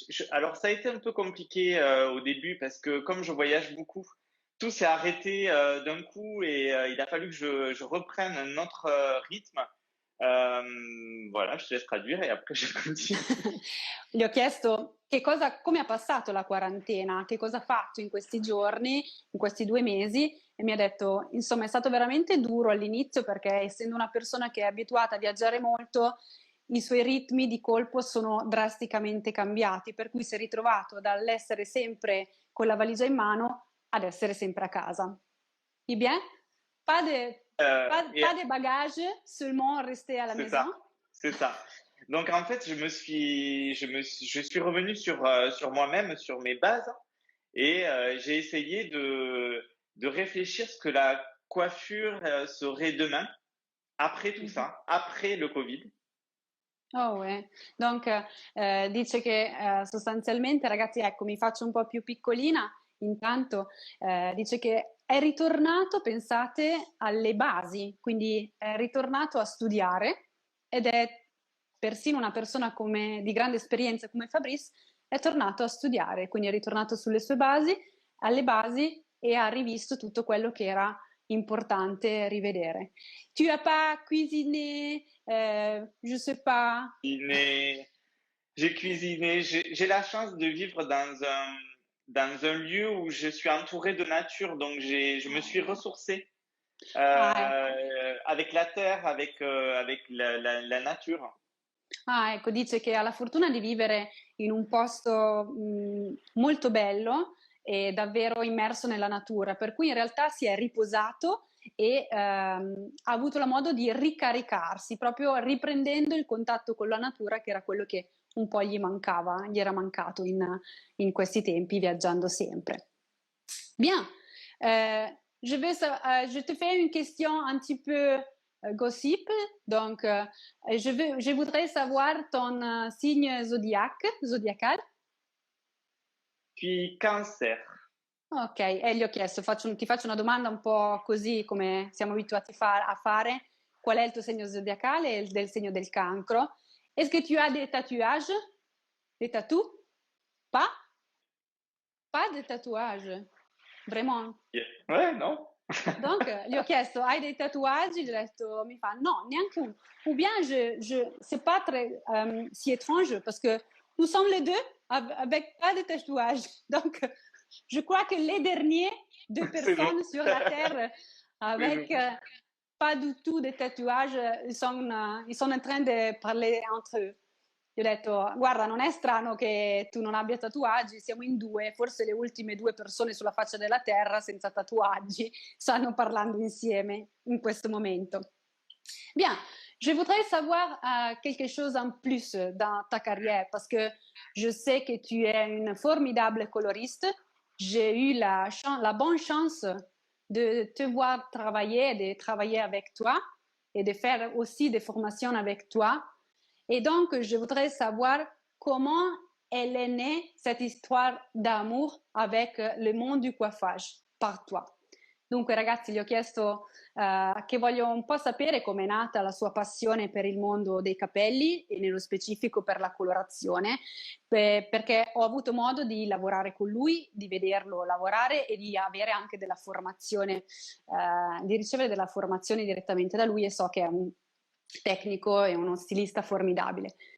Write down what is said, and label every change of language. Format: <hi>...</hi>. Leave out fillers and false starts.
<fr>Alors, ça a été un peu compliqué au début parce que comme je voyage beaucoup, tout s'est arrêté d'un coup et il a fallu que je reprenne un autre rythme. Voilà, je te laisse traduire et après je continue.</fr> <it>Gli ho chiesto come ha passato la quarantena, che cosa ha fatto in questi giorni, in questi 2 mesi, e mi ha detto, insomma, è stato veramente duro all'inizio perché essendo una persona che è abituata a viaggiare molto, i suoi ritmi di colpo sono drasticamente cambiati, per cui si è ritrovato dall'essere sempre con la valigia in mano ad essere sempre a casa.</it> <fr>Eh bien, pas de, Et pas de bagages, seulement rester à la c'est maison. ça, c'est ça. Donc en fait, je suis revenu sur moi-même, sur mes bases, et j'ai essayé de réfléchir ce que la coiffure serait demain, après tout Mhm. ça, après le Covid.</fr> <it>Oh, donc dice che sostanzialmente, ragazzi, ecco, mi faccio un po' più piccolina, intanto dice che è ritornato, pensate, alle basi, quindi è ritornato a studiare ed è persino una persona di grande esperienza come Fabrice, è tornato a studiare, quindi è ritornato sulle sue basi, alle basi e ha rivisto tutto quello che era importante rivedere.</it> <fr>Tu as pas cuisiné, je sais pas. Cuisiné, j'ai cuisiné, j'ai la chance de vivre dans un lieu où je suis entouré de nature, donc je me suis ressourcé</fr> <it>Ah, ecco.</it> <fr>avec la terre, avec la nature.</fr> <it>Ah, ecco, dice che ha la fortuna di vivere in un posto molto bello e davvero immerso nella natura, per cui in realtà si è riposato e ha avuto la modo di ricaricarsi, proprio riprendendo il contatto con la natura, che era quello che un po' gli era mancato in questi tempi, viaggiando sempre.</it> <fr>Bien. Je te fais une question un petit peu gossip. Donc, je voudrais savoir ton signe zodiacal. Puis cancer.</fr> <it>Ok, e gli ho chiesto, ti faccio una domanda un po' così come siamo abituati a fare. Qual è il tuo segno zodiacale e il del segno del cancro?</it> <fr>Est-ce que tu as des tatouages? Des tatous? Pas? Pas de tatouages. Vraiment? Yeah. Ouais, non?</fr> <it>Donc, gli ho chiesto, hai dei tatuaggi? Gli ho detto, mi fa, no, neanche un.</it> <fr>Ou bien, c'est pas très si étrange parce que nous sommes les deux avec pas de tatouages. Donc, je crois que les derniers deux C'est nous. personnes sur la Terre C'est nous. avec pas du tout de tatouages, ils sont en train de parler entre eux.</fr> <it>Gli ho detto, guarda, non è strano che tu non abbia tatuaggi, siamo in due, forse le ultime due persone sulla faccia della terra senza tatuaggi stanno parlando insieme in questo momento.</it> <fr>Bien, je voudrais savoir quelque chose en plus dans ta carrière parce que je sais que tu es une formidable coloriste. J'ai eu la bonne chance de te voir travailler, de travailler avec toi et de faire aussi des formations avec toi. Et donc, je voudrais savoir comment elle est née, cette histoire d'amour avec le monde du coiffage, par toi.</fr> <it>Dunque, ragazzi, gli ho chiesto che voglio un po' sapere com'è nata la sua passione per il mondo dei capelli e nello specifico per la colorazione, perché ho avuto modo di lavorare con lui, di vederlo lavorare e di avere anche della formazione, di ricevere della formazione direttamente da lui e so che è un tecnico e uno stilista formidabile.</it>